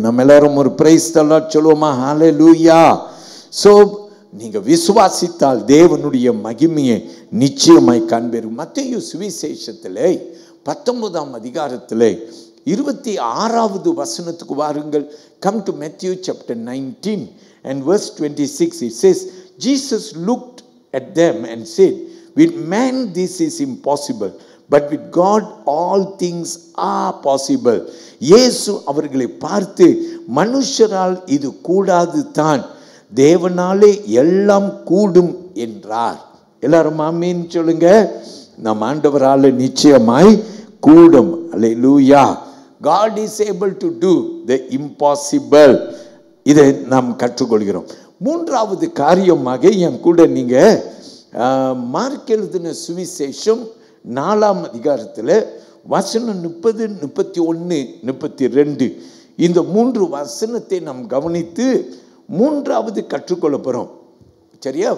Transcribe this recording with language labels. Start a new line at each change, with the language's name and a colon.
Tamil: நம்ம எல்லாரும் ஒரு பிரைஸ் தி லார்ட் சொல்லுவோமா? ஹல்லேலூயா. சோ நீங்க விசுவாசித்தால் தேவனுடைய மகிமையை நிச்சயமாய் காண்பீர். மத்தேயு சுவிசேஷத்திலே 19ஆம் அதிகாரத்திலே 26வது வசனத்துக்கு வாருங்கள்.
English: Come to Matthew chapter 19 and verse 26. It says, Jesus looked at them and said, with man this is impossible, but with God all things are possible.
Tamil: இயேசு அவர்களை பார்த்து, மனுஷரால் இது கூடாது தான், தேவனாலே எல்லாம் கூடும் என்றார். எல்லாரும் ஆமென் சொல்லுங்க. நம் ஆண்டவரால் நிச்சயமாய் கூடும். அல்லேலூயா.
English: God is able to do the impossible.
Tamil: இதை நாம் கற்றுக்கொள்கிறோம். மூன்றாவது காரியமாக என் கூட நீங்க மார்க் எழுதின சுவிசேஷம் 4ஆம் அதிகாரத்தில் வசனம் 30, 31, 32 இந்த 3 வசனத்தை நாம் கவனித்து மூன்றாவது கற்றுக்கொள்ள போகிறோம். சரியா?